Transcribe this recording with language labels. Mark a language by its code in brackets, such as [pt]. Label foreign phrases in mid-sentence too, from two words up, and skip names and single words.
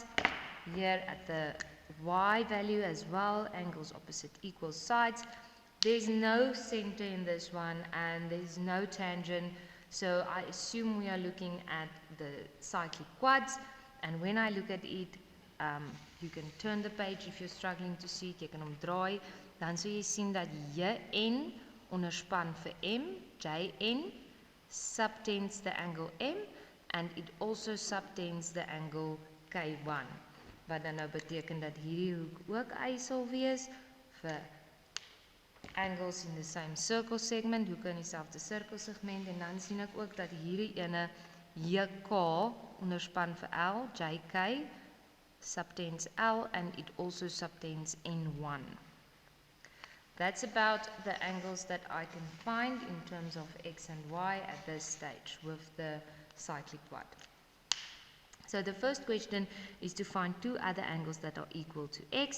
[en] Here at the Y value as well, angles opposite equal sides. There's no center in this one and there's no tangent, so I assume we are looking at the cyclic quads. And when I look at it, you can turn the page if you're struggling to see it, [af] jy kan hom draai, dan sal jy sien dat JN onderspan vir M, [en] JN subtends the angle M, and it also subtends the angle K1, [af] wat dan nou beteken dat hierdie hoek ook Y sal wees vir [en] angles in the same circle segment, [af] hoeke in dieselfde sirkelsegment, en dan sien ek ook dat hierdie ene JK onderspan vir L, [en] JK subtends L, and it also subtends N1. That's about the angles that I can find in terms of X and Y at this stage with the cyclic quad. So the first question is to find two other angles that are equal to X.